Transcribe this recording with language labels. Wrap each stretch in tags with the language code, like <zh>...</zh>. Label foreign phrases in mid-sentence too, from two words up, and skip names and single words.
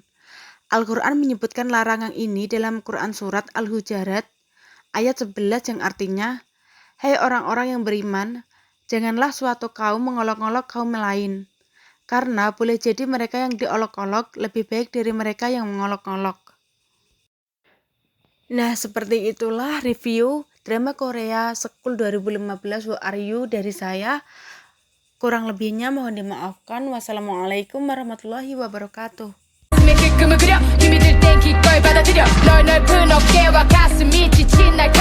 <id>Al-Quran menyebutkan larangan ini dalam Quran Surat Al-Hujarat ayat 11 yang artinya, "Hai orang-orang yang beriman, janganlah suatu kaum mengolok-olok kaum lain, karena boleh jadi mereka yang diolok-olok lebih baik dari mereka yang mengolok-olok." Nah, seperti itulah review drama Korea Sekul 2015 Who Are You dari saya. Kurang lebihnya mohon dimaafkan.</id> <ar>والسلام عليكم ورحمة الله وبركاته.</ar> <ko>꿈을 그려 힘이 들 땐 기꺼이 받아들여 널 넓은 어깨와 가슴이 지친</ko>